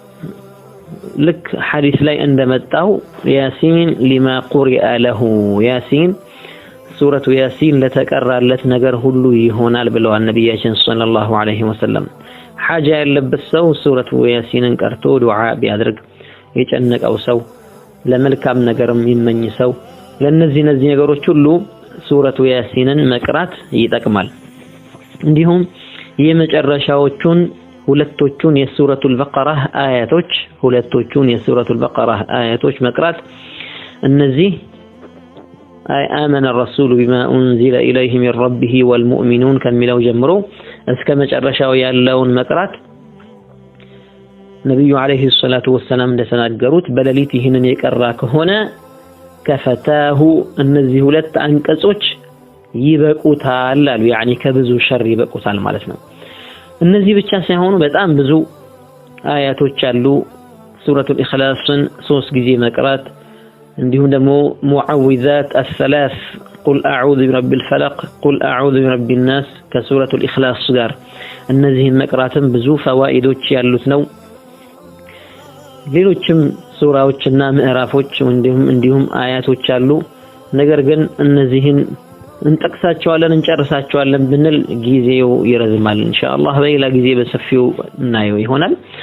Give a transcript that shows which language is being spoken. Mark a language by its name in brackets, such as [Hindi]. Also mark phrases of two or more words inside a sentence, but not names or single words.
[Amharic] ልክ ሐዲስ ላይ እንደመጣው [Arabic] يس لما قرئت له [Amharic] ያሲን ሱረቱ ያሲን ለተቀራለት ነገር ሁሉ ይሆናል ብለዋል ነብያችን [Arabic] صلى الله عليه وسلم። [Amharic] ሐጃ ያለበት ሰው ሱረቱ ያሲንን ቀርቶ ዱዓ ቢያደርግ የጨነቀው ሰው ለመልካም ነገርም የሚመኝ ሰው ለነዚህ ነገሮች ሁሉ ሱረቱ ያሲንን መቅራት ይጠቅማል። እንዲሁም የመጨረሻዎቹን ሁለቶቹን የሱረቱል በቀራ አያቶች መቅራት እነዚህ [Arabic] آمن الرسول بما أنزل إليه من ربه والمؤمنون [Amharic] ከሚለው ጀምሮ እስከ መጨረሻው ያለውን መቅራት ነብዩ [Arabic] عليه الصلاة والسلام [Amharic] እንደተናገሩት በሌሊት ይህንን የቀራ ከሆነ ከፈታሁ እነዚህ ሁለት አንቀጾች ይበቁታል አሉ። ያኒ ከብዙ ሸር ይበቁታል ማለት ነው። እነዚህ ብቻ ሳይሆኑ በጣም ብዙ አያቶች አሉ። ሱረቱል ኢኽላስን 3 ጊዜ መቅራት እንዲሁም ደግሞ [Arabic] المعوذات الثلاث قل أعوذ برب الفلق قل أعوذ برب الناس [Amharic] ከሱረቱል ኢኽላስ ጋር እነዚህን መቅራትም ብዙ ፈዋኢዶች ያሉት ነው። ሌሎችም ሱራዎችና ምዕራፎች እንዲሁም አያቶች አሉ። ነገር ግን እነዚህን እንጠቅሳቸዋለን እንጨርሳቸዋለን ብንል ጊዜው ይረዝማል። ኢንሻአላህ በሌላ ጊዜ በሰፊው እናየው ይሆናል።